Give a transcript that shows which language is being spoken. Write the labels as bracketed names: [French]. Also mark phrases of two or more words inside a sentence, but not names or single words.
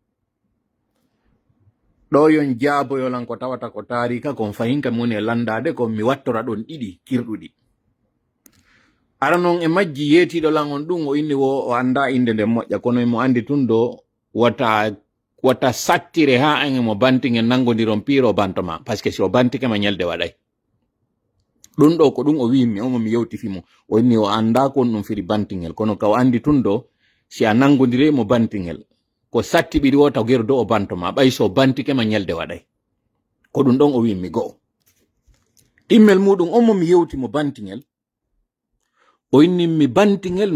[Fula] ɗo yon jaaboyolan ko tawata ko tarika kon fahinka mi woni e landade ko mi wattora ɗon ɗiɗi kirɗuɗi ara non e majji yeetiɗo lan on ɗum o inni o anda inde nden moƴƴa kono mo andi tun do wata sattire ha an mo bantingel nangodiron piiro bantoma [French] par ce que [Fula] si o bantike ma ñalde waɗay ɗum ɗo ko ɗum o wimi omo mi yewtifimo o inni o anda kon ɗum firi bantingel kono ka o andi tun do si a nangodire mo bantingel ko satti ɓiɗi o taw geru do o bantoma ɓay so bantike ma ñalde waɗay ko ɗum ɗon o wimi go'o ɗimmel muɗum omo mi yewti mo bantingel o inni mi bantingel